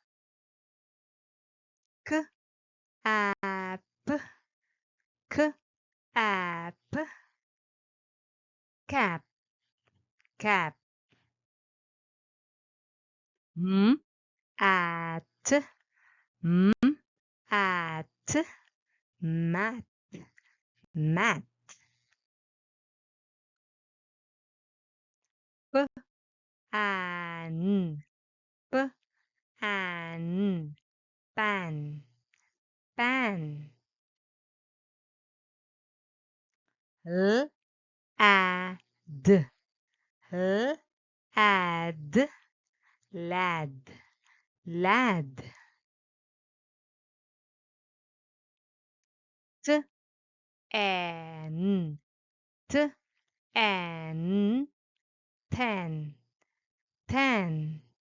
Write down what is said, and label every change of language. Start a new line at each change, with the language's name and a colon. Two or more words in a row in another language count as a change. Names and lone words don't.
English: Cap, cap, cap, cap. M, at, m, at, mat, mat. P, an, p, an, pan, pan. L, ad, l, ad, lad, lad. T, n, t, n, ten, ten.